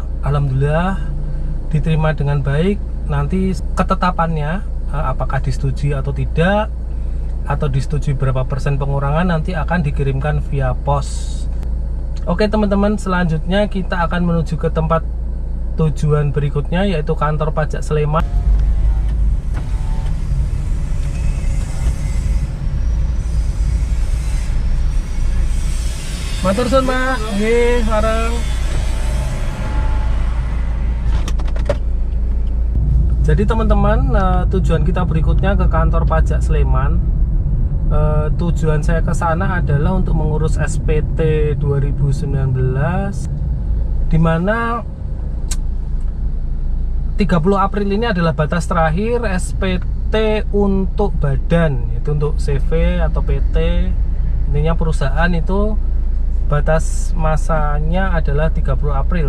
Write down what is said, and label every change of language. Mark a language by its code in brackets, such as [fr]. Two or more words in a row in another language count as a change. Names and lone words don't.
[id] Alhamdulillah diterima dengan baik. Nanti ketetapannya apakah disetujui atau tidak, atau disetujui berapa persen pengurangan, nanti akan dikirimkan via pos. Oke teman-teman, selanjutnya kita akan menuju ke tempat tujuan berikutnya, yaitu kantor pajak Sleman. [jv] Matur suwun, Pak. Nggih, sareng. [id] Jadi teman-teman, tujuan kita berikutnya ke kantor pajak Sleman. Tujuan saya ke sana adalah untuk mengurus SPT 2019, dimana 30 April ini adalah batas terakhir SPT untuk badan, itu untuk CV atau PT, intinya perusahaan itu batas masanya adalah 30 April.